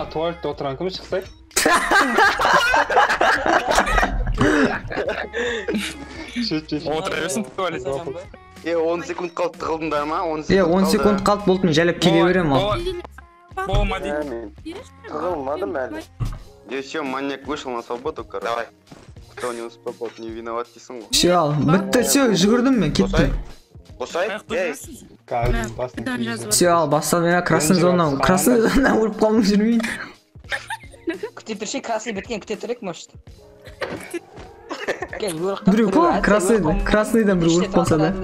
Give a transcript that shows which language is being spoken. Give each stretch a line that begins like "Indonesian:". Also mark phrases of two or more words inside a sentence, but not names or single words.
Kazakh: Туалетте отырған кім шықсай? Отыра берсін туалетте. 10 секунд қалды тығылдыңдар ма? 10 секунд қалды болды, мен жайлап келе берем ал. Болмады. Тығылмадым әлі.
Russian: Все, маньяк вышел на свободу, короче. Давай. Кто не успел, не виноват
Kazakh: дейсің ғой. Все, ал, бітті, все, жүгірдім мен, кеттім. Қосай? Все, ал, бастадым,
Russian: я красный зона
Kazakh: өліп қалмын жүрмейін. Күте тұршы, красный біткен күте тұрек, может? Біреу қой, красныйдан бір өліп қалса да.